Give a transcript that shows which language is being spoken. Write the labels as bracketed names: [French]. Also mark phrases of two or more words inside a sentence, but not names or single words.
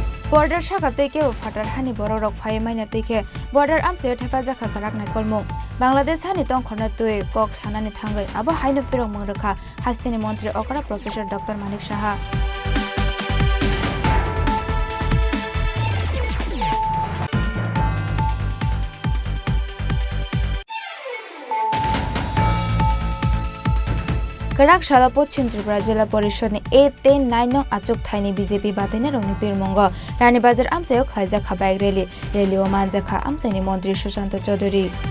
[Kok Borok] বর্ডার শাখা থেকে ফাটার হানি বড় রক ফাই মাইনা থেকে বর্ডার আমসে থেপা জাখা কারাক নাই কলমু বাংলাদেশ হানি তংখনা তুই কক সানানি থাঙ্গৈ আবো হাইনো ফিরং মংরখা হাস্তিনি মন্ত্রী অকরা প্রফেসর ডক্টর মানিক সাহা Karak Shala Pochin Tripura Jila Porishod ni 8-9 nong achuk thaini BJP batene rongni pirmongo Rani Bazar amsayo khlaiza khabai rally o manja kha amsaini mantri Sushant Chaudhary